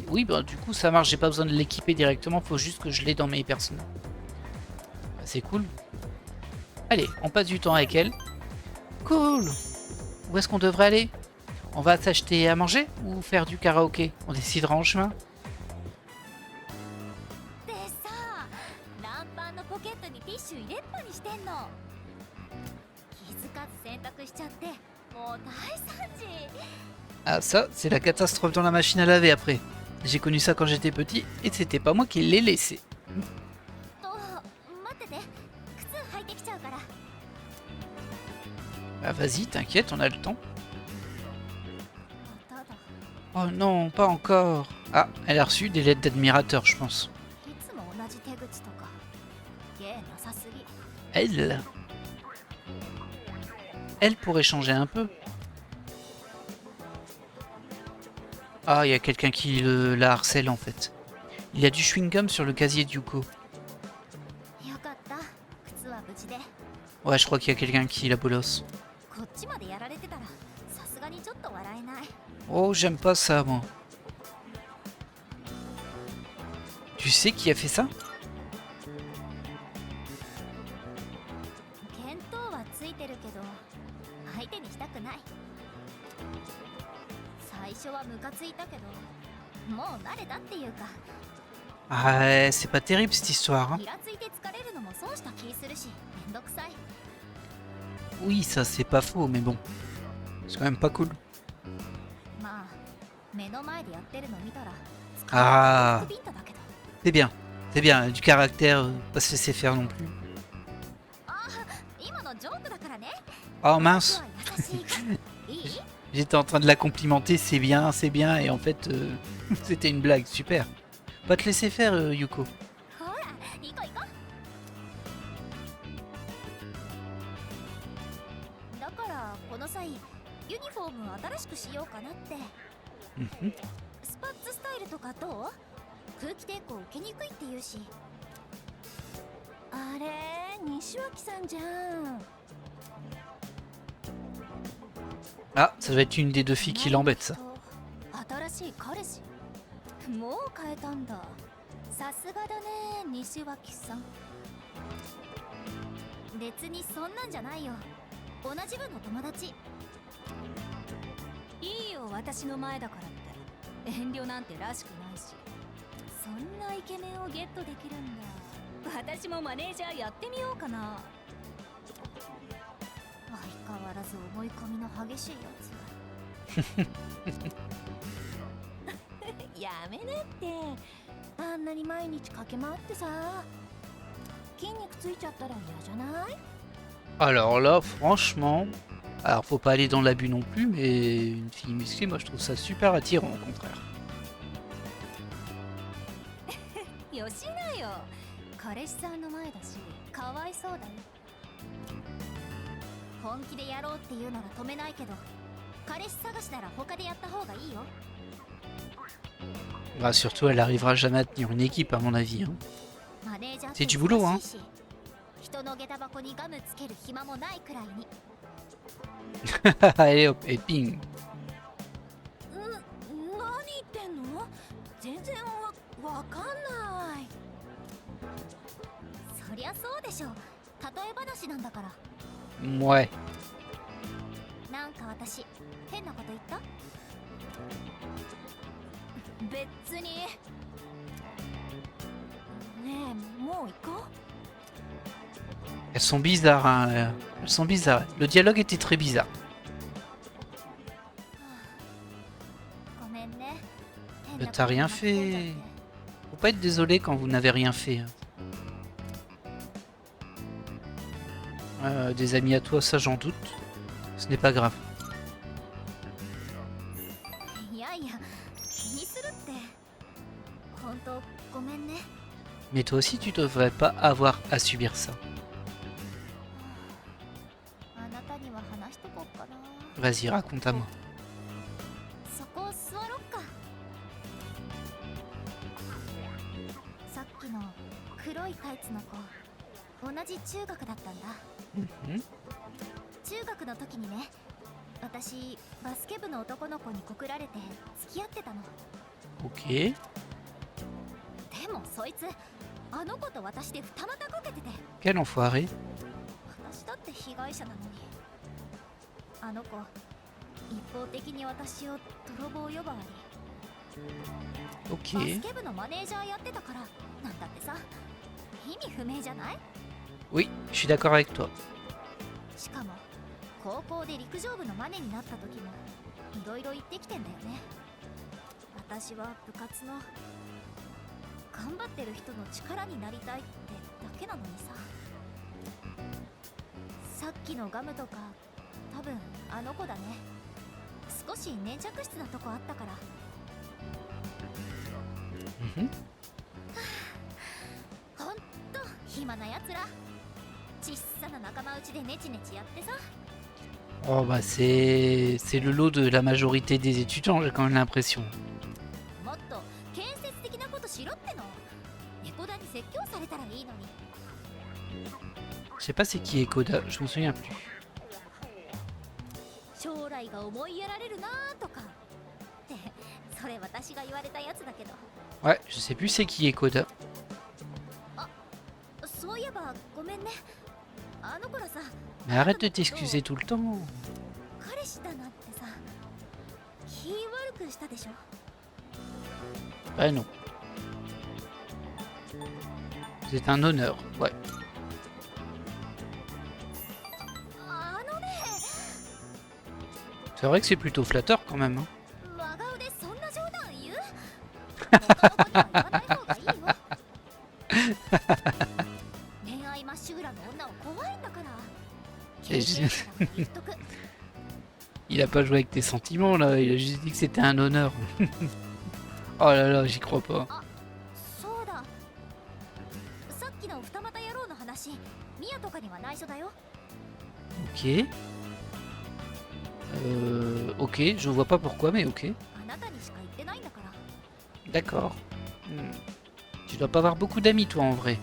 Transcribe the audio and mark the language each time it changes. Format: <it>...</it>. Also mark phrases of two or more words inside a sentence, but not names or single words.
<fr>Oui, bah du coup ça marche. J'ai pas besoin de l'équiper directement. Faut juste que je l'ai dans mes personnages. Bah, c'est cool. Allez, on passe du temps avec elle. Cool. Où est-ce qu'on devrait aller? On va s'acheter à manger ou faire du karaoké? On décidera en chemin.</fr> <ja>でさ、ランパンのポケットにティッシュ入れっぱにしてんの。気づかず洗濯しちゃって、もう大惨事。</ja> <fr>Ah ça, c'est la catastrophe dans la machine à laver après. J'ai connu ça quand j'étais petit et c'était pas moi qui l'ai laissé.</fr> <ja>と、待ってて。靴履いてきちゃうから。</ja> <fr>Ah vas-y, t'inquiète, on a le temps.</fr> <ja>ただ、</ja> <fr>Oh non, pas encore. Ah, elle a reçu des lettres d'admirateur, je pense.</fr> <ja>いつも同じ手口とか。芸なさすぎ。</ja> <fr>Elle pourrait changer un peu. Ah, il y a quelqu'un qui la harcèle en fait. Il y a du chewing-gum sur le casier de Yuko.</fr> <ja>よかった。靴は無事で。</ja> <fr>Ouais, je crois qu'il y a quelqu'un qui la bolosse.</fr> <ja>こっちまでやられてたら、さすがにちょっと笑えない。</ja> <fr>Oh, j'aime pas ça, moi. Tu sais qui a fait ça?</fr> <ja>見当はついてるけど、相手にしたくない。最初はムカついたけど、もう慣れたっていうか、</ja> <fr>Ah, c'est pas terrible cette histoire. Hein.</fr> <ja>イラついて疲れるのも損した気するし、めんどくさい。</ja> <fr>Oui, ça c'est pas faux, mais bon. C'est quand même pas cool.</fr> <ja>まあ、目の前でやってるの見たら、あービンタだけど。</ja> <fr>C'est bien. C'est bien, du caractère, pas se laisser faire non plus.</fr> <ja>今のジョークだからね。</ja> <fr>Oh mince,</fr> <ja>僕は優しいからいい？</ja> <fr>j'étais en train de la complimenter, c'est bien, et en fait, c'était une blague, super. Pas te laisser faire, Yuko.</fr> <ja>ほら、行こう行こう。だからこの際、ユニフォームを新しくしようかなって。 Mhm. スパッツスタイルとかどう？空気抵抗受けにくいって言うし。あれ、西脇さんじゃん。</ja> <fr>Ah, ça doit être une des deux filles qui l'embête, ça.</fr> <ja>新しい彼氏。もう変えたんだ。さすがだね、西脇さん。別にそんなんじゃないよ。同じ部の友達。いいよ、私の前だからって。遠慮なんてらしくないし。そんなイケメンをゲットできるんだ。私もマネージャーやってみようかな。相変わらず思い込みの激しいやつ。やめなって。あんなに毎日駆け回ってさ、筋肉ついちゃったら嫌じゃない？</ja> <fr>Alors là, franchement... Alors, faut pas aller dans l'abus non plus, mais une fille musclée, moi je trouve ça super attirant, au contraire.</fr> <ja>よしなよ。彼氏さんの前だし、かわいそうだよ。本気でやろうって言うなら止めないけど、彼氏探しなら他でやった方がいいよ。</ja> <fr>Bah, surtout, elle arrivera jamais à tenir une équipe, à mon avis. Hein.</fr> <ja>マネージャーって</ja> <fr>C'est du boulot, hein.</fr> <ja>忙しいし、人の下駄箱にガムつける暇もないくらいに。</ja> <fr>Allez hop, et ping.</fr> <ja>何言ってんの？全然わかんない。そりゃそうでしょ。例え話なんだから。</ja> <fr>Ouais.</fr> <ja>なんか私変なこと言った？別に。ねえ、もう行こう。</ja> <fr>Elles sont bizarres, hein. Elles sont bizarres. Le dialogue était très bizarre. t'as rien fait. Faut pas être désolé quand vous n'avez rien fait. Des amis à toi, ça j'en doute. Ce n'est pas grave.</fr> <ja>いやいや気にするって本当ごめんね</ja> <fr>Mais toi aussi, tu devrais pas avoir à subir ça.</fr> <ja>あなたには話しとこうかな</ja> <fr>Vas-y, raconte à moi.</fr> <ja>そこ座ろっかさっきの黒いタイツの子同じ中学だったんだ Mhm. 中学の時にね私バスケ部の男の子に告られて付き合ってたの</ja> <fr>Ok.</fr> <ja>でもそいつあの子と私で二股かけてて</ja> <fr>Quel enfoiré.</fr> <ja>私だって被害者なのにあの子一方的に私を泥棒呼ばわりバ</ja> <fr>Ok.</fr> <ja>スケ部のマネージャーやってたからなんだってさ意味不明じゃない</ja> <fr>Oui, je suis d'accord avec toi.</fr> <ja>しかも高校で陸上部のマネになった時もいろいろ言ってきてんだよね私は部活の頑張ってる人の力になりたいってだけなのにささっきのガムとか多分あの子だね少し粘着質なとこあったから Mhm. ほんと暇なやつらちっさな仲間内でネチネチやってさ</ja> <fr>Oh bah c'est le lot de la majorité des étudiants, j'ai quand même l'impression.</fr> <ja>もっと建設的なことしろっての猫田に説教されたらいいのに</ja> <fr>Je sais pas c'est qui est Koda, je me souviens plus.</fr> <ja>将来が思いやられるなーとかってそれ私が言われたやつだけど</ja> <fr>Ouais, je sais plus c'est qui est Koda.</fr> <ja>そういえばごめんねあの頃さ</ja> <fr>Mais arrête de t'excuser tout le temps.</fr> <ja>彼氏だなってさ気悪くしたでしょ</ja> <fr>Ah non. C'est un honneur, ouais.</fr> <ja>あのね</ja> <fr>C'est vrai que c'est plutôt flatteur quand même. Hein.</fr> <ja>真顔でそんな冗談言う他の子には言わない方がいいよ恋愛まっしぐらの女は怖いんだから</ja> <fr>Et je-</fr> <ja>経験者だから言っとく</ja> <fr>Il a pas joué avec tes sentiments là, il a juste dit que c'était un honneur. Oh là là, j'y crois pas.</fr> <ja>そうださっきの二股野郎の話ミヤとかには内緒だよ</ja> <fr>Ok. Ok, je vois pas pourquoi, mais ok.</fr> <ja>あなたにしか言ってないんだから</ja> <fr>D'accord. Tu dois pas avoir beaucoup d'amis toi en vrai.</fr>